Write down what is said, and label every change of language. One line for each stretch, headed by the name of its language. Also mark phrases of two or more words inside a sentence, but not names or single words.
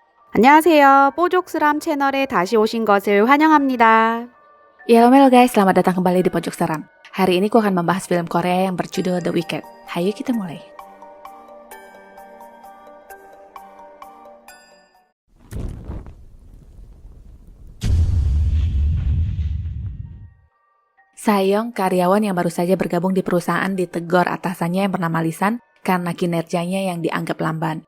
Korean: 안녕하세요. 뽀족스람 채널에 다시 오신 것을 환영합니다.
Indonesian: Ya, halo guys, selamat datang kembali di Pojok Seram. Hari ini aku akan membahas film Korea yang berjudul The Wicked. Hayo kita mulai. Sayong, karyawan yang baru saja bergabung di perusahaan, ditegur atasannya yang bernama Lisan karena kinerjanya yang dianggap lamban.